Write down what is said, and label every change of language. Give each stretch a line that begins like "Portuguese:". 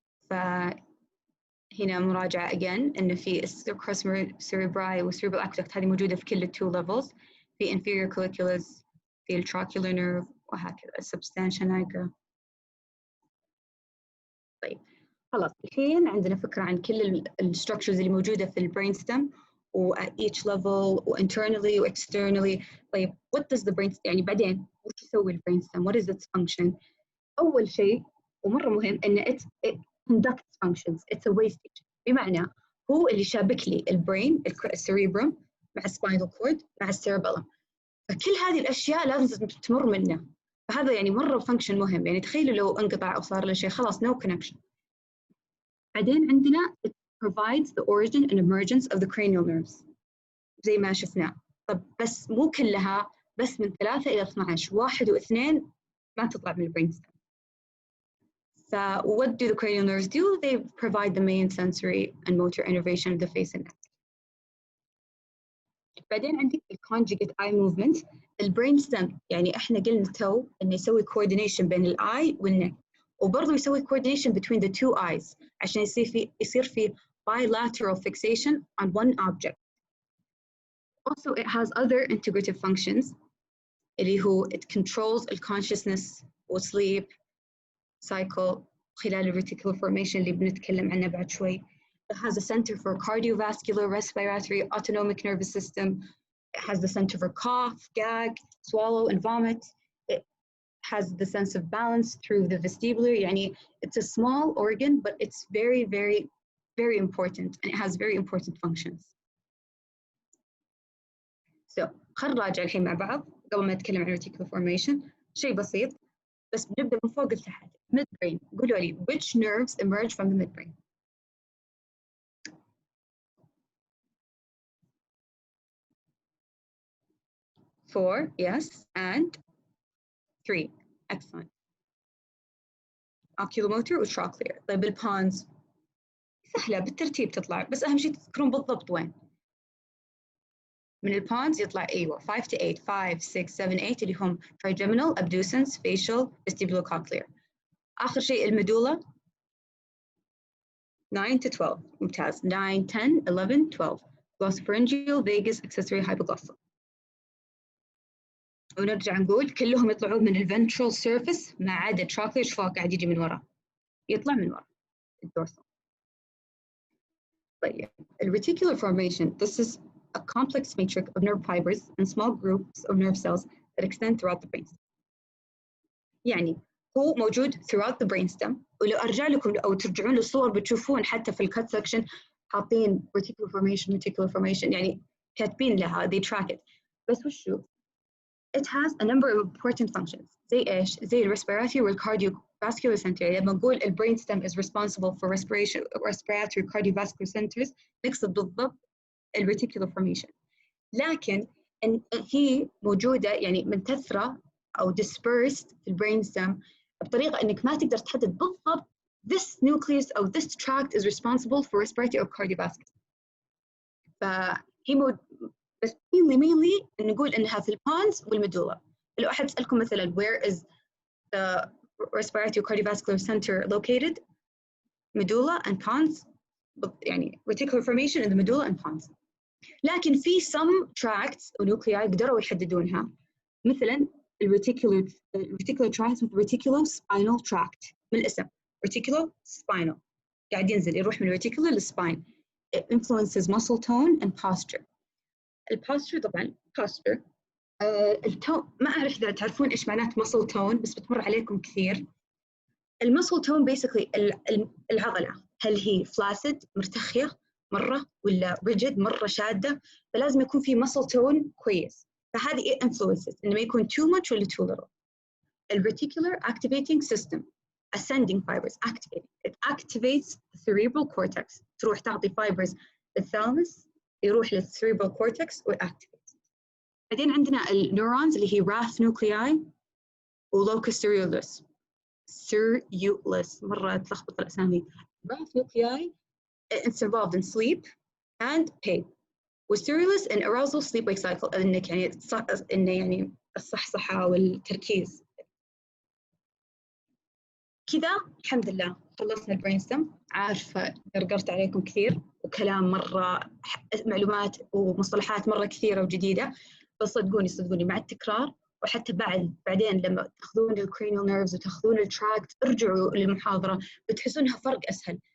Arabic: فهنا مراجعة again إنه في crus cerebri و cerebral aqueduct هذه موجودة في كل
English: two levels،
Arabic: في inferior colliculus، في trochlear nerve وهكذا substantia nigra. طيب خلاص الحين عندنا فكرة عن كل الستراكشرز اللي موجودة في البرينستم و at each level و internally و externally. طيب
English: what does the brainstem
Arabic: يعني بعدين وش يسوي البرينستم؟
English: what is its function؟
Arabic: أول شيء ومرة مهم إن
English: it conducts functions. It's a wastage،
Arabic: بمعنى هو اللي شابك لي البرين السريبرم مع السباينال كورد مع السيربلم، فكل هذه الأشياء لازم تمر منه. فهذا يعني مرة فانكشن مهم. يعني تخيلوا لو انقطع أو صار له شيء خلاص
English: no connection.
Arabic: بعدين عندنا
English: it provides the origin and emergence of the cranial nerves
Arabic: زي ما شفنا. طب بس مو كلها، بس من 3 إلى 12، 1 و2 ما تطلع من البرينستم.
English: So what do the cranial nerves do? They provide the main sensory and motor innervation of the face and neck. بعدين عندي conjugate eye movement.
Arabic: الbrainstem يعني احنا قلنا تو انه يسوي coordination بين الاي والنك، وبرضه يسوي
English: coordination between the two eyes
Arabic: عشان يصير في
English: bilateral fixation on one object. Also, it has other integrative functions
Arabic: اللي هو
English: it controls the consciousness و sleep cycle خلال reticular formation
Arabic: اللي بنتكلم عنه بعد شوي.
English: It has a center for cardiovascular, respiratory, autonomic nervous system. It has the center for cough, gag, swallow, and vomit. It has the sense of balance through the vestibular. يعني it's a small organ, but it's very, very, very important, and it has very important functions.
Arabic: So خلينا نراجع الحين مع بعض قبل ما نتكلم عن reticular formation. شيء بسيط بس بنبدأ من فوق لتحت.
English: Midbrain.
Arabic: قولوا لي
English: which nerves emerge from the midbrain? 4, yes, and 3. Excellent. Oculomotor وtrochlear.
Arabic: طيب البونز سهلة بالترتيب تطلع، بس أهم شيء تذكرون بالضبط وين. من البونز يطلع أيوة 5 to 8 5 6 7 8 اللي هم trigeminal, abducens, facial, vestibulocochlear. آخر شيء الميدولا 9 to 12 ممتاز 9 10 11 12 glossopharyngeal, vagus, accessory, hypoglossal. ونرجع نقول كلهم يطلعون من الventral surface ما عدا trochlear. شوفوا قاعد يجي من ورا، يطلع من ورا الدورسال.
English: طيب reticular formation, this is a complex matrix of nerve fibers and small groups of nerve cells that extend throughout the brainstem.
Arabic: يعني هو موجود
English: throughout the brainstem.
Arabic: ولو أرجع لكم أو ترجعون للصور بتشوفون حتى في الcut section حاطين reticular formation يعني كاتبين لها
English: they track it.
Arabic: بس وشو؟
English: It has a number of important functions.
Arabic: زي إيش؟ زي الريسبيراتوري والكارديوفاسكولار center. لما نقول البرينستم
English: is responsible for respiratory cardiovascular centers
Arabic: نقصد بالضبط الريتيكولار formation. لكن هي موجودة يعني منتثرة أو dispersed في البرينستم بطريقة إنك ما تقدر تحدد بالضبط
English: this nucleus
Arabic: أو
English: this tract is responsible for respiratory or cardiovascular.
Arabic: فهي بس mainly نقول إنها في البونز والميدولا.
English: لو أحد سألكم مثلاً where is the respiratory cardiovascular center located? medulla and pons. يعني reticular formation in the medulla and pons.
Arabic: لكن في
English: some tracts
Arabic: أو nuclei قدروا يحددونها مثلاً
English: reticular tract with reticulospinal tract
Arabic: من الاسم reticulospinal قاعد ينزل يروح من reticular للspine.
English: It influences muscle tone and posture.
Arabic: البوستر طبعاً posture التون ما أعرف إذا تعرفون إيش معنات muscle tone بس بتمر عليكم كثير. المسل تون basically العضلة هل هي flaccid مرتخية مرة ولا rigid مرة شادة، فلازم يكون في muscle tone كويس.
English: فهذه influences
Arabic: إنه ما يكون
English: too much ولا too little. الreticular activating system ascending fibers activating. It activates the cerebral cortex.
Arabic: تروح تعطي
English: fibers
Arabic: للثالاموس يروح
English: للcerebral cortex وactivates.
Arabic: بعدين عندنا النيورونز اللي هي Rath nuclei ولوكس ceruleus مرة تلخبط الأسامي.
English: Rath nuclei it's involved in sleep and pain.
Arabic: والceruleus
English: in arousal sleep wake cycle
Arabic: إنك يعني إنه يعني الصحصحة والتركيز. كذا الحمد لله خلصنا البرينستم. عارفة قرقرت عليكم كثير وكلام مرة معلومات ومصطلحات مرة كثيرة وجديدة، بس صدقوني مع التكرار وحتى بعدين لما تاخذون الكرينيال نيرفز وتاخذون التراكت ارجعوا للمحاضرة بتحسونها فرق أسهل.